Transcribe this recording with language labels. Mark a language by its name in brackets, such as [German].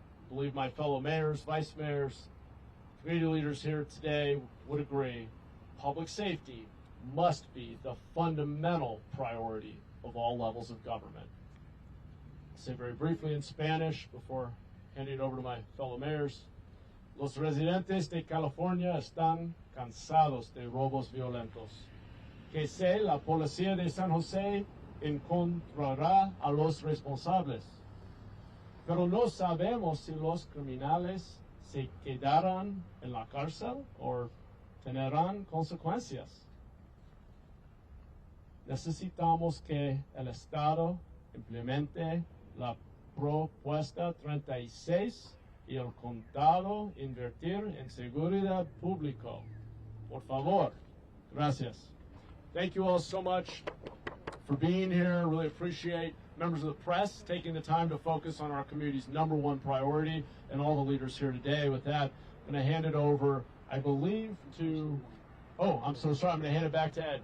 [English] I believe my fellow mayors, vice mayors, community leaders here today would agree public safety must be the fundamental priority of all levels of government. I'll say very briefly in Spanish before handing it over to my fellow mayors. [Spanish] Los residentes de California están cansados de robos violentos. Que sé la policía de San Jose encontrará a los responsables. Pero no sabemos si los criminales se quedarán en la cárcel o tendrán consecuencias. Necesitamos que el Estado implemente la propuesta 36 y el condado invertir en seguridad pública. Por favor. Gracias. [English] Thank you all so much for being here. Really appreciate members of the press taking the time to focus on our community's #1 priority and all the leaders here today. With that, I'm going to hand it over, I believe, to... Oh, I'm so sorry. I'm going to hand it back to Ed.